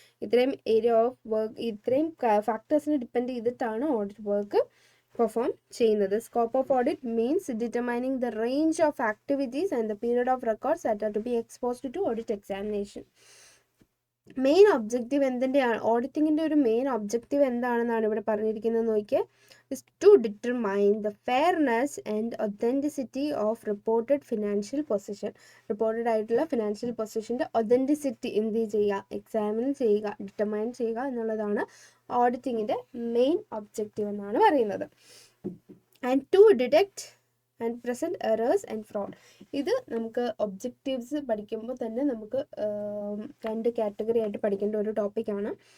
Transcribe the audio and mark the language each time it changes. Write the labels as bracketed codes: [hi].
[ml] ഇത്രയും [en] area of work, [ml] ഇത്രയും ഫാക്ടേഴ്സിനെ depend ചെയ്തിട്ടാണ് ഓഡിറ്റ് വർക്ക് പെർഫോം ചെയ്യുന്നത്. [en] Scope of audit means determining the range of activities and the period of records that are to be exposed to audit examination. [ml] Main objective എന്തിൻ്റെയാണ്? ഓഡിറ്റിങ്ങിൻ്റെ ഒരു main objective എന്താണെന്നാണ് ഇവിടെ പറഞ്ഞിരിക്കുന്നത് നോക്കിയേ. [en] is to determine the fairness and authenticity of reported financial position. [ml] Reported ആയിട്ടുള്ള financial പൊസിഷൻ്റെ authenticity എന്ത് ചെയ്യുക, examine ചെയ്യുക, determine ചെയ്യുക എന്നുള്ളതാണ് ഓഡിറ്റിങ്ങിൻ്റെ മെയിൻ ഒബ്ജക്റ്റീവ് എന്നാണ് പറയുന്നത്. [en] And to detect and present errors and fraud. [ml] ഇത് നമുക്ക് ഒബ്ജക്റ്റീവ്സ് പഠിക്കുമ്പോൾ തന്നെ നമുക്ക് 2 കാറ്റഗറി ആയിട്ട് പഠിക്കേണ്ട ഒരു ടോപ്പിക്കാണ്.